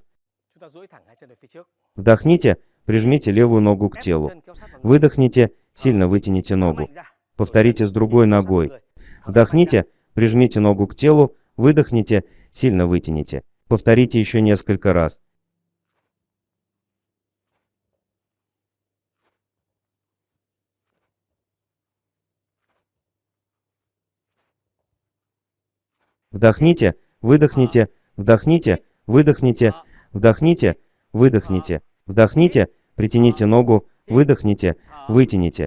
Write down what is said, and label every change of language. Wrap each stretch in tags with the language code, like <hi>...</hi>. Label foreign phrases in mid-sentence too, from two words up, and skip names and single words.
<vi>Chúng ta duỗi thẳng hai chân về phía trước.</vi> <ru>Вдохните, прижмите левую ногу к</ru> <vi>Ép</vi> <ru>телу.</ru> <vi>chân kéo sát vào người.</vi> <ru>Выдохните, сильно вытяните</ru> <vi>Thở</vi> <ru>ногу.</ru> <vi>mạnh ra.</vi> <ru>Повторите с другой</ru> <vi>Kéo sát vào</vi> <ru>ногой.</ru> <vi>người. Thở mạnh ra.</vi> <ru>Вдохните, прижмите ногу к телу, выдохните, сильно вытяните. Повторите еще несколько раз. Вдохните, выдохните, вдохните, выдохните, вдохните, выдохните, вдохните, притяните ногу, выдохните, вытяните.</ru>